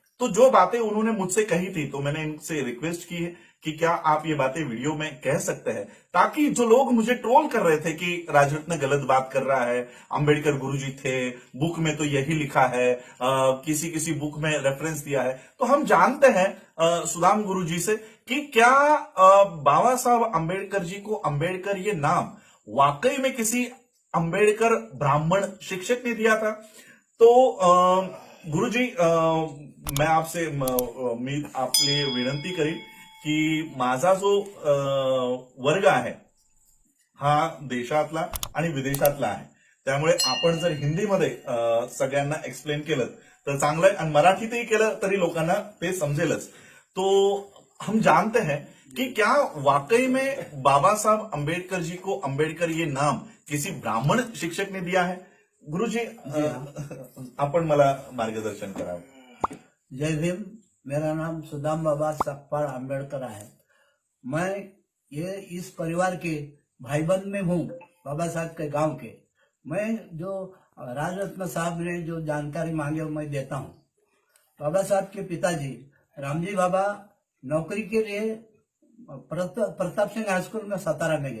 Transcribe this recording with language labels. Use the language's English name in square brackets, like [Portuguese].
[Hindi] तो जो बातें उन्होंने मुझसे कही थी, तो मैंने इनसे रिक्वेस्ट की है कि क्या आप ये बातें वीडियो में कह सकते हैं, ताकि जो लोग मुझे ट्रोल कर रहे थे कि राजरत्न गलत बात कर रहा है, अंबेडकर गुरुजी थे, बुक में तो यही लिखा है, किसी किसी बुक में रेफरेंस दिया है, तो हम जानते हैं सुदाम गुरुजी से कि क्या बाबा साहब अंबेडकर जी को अम्बेडकर ये नाम वाकई में किसी अंबेडकर ब्राह्मण शिक्षक ने दिया था। तो गुरुजी, मैं आपसे [Marathi] मी आपले विनंती करीन की माझा जो वर्ग आहे हा देशातला आणि विदेशातला आहे, त्यामुळे आपण जर हिंदीमध्ये सगळ्यांना एक्सप्लेन केलं तर चांगलं आहे, आणि मराठीतही केलं तरी लोकांना ते समजेलच। [Hindi] तो हम जानते हैं कि क्या वाकई में बाबा साहब अम्बेडकर जी को अम्बेडकर ये नाम किसी ब्राह्मण शिक्षक ने दिया है। [Marathi] गुरुजी, आपण मला मार्गदर्शन करावं। जय भीम। [Hindi] मेरा नाम सुदाम बाबा सकपाल अम्बेडकर है। मैं ये इस परिवार के भाईबंद में हूँ, बाबा साहब के गांव के। मैं जो राजरत्न साहब ने जो जानकारी मांगे मैं देता हूँ। बाबा साहब के पिताजी रामजी बाबा नौकरी के लिए प्रताप सिंह हाई स्कूल में सातारा में गए।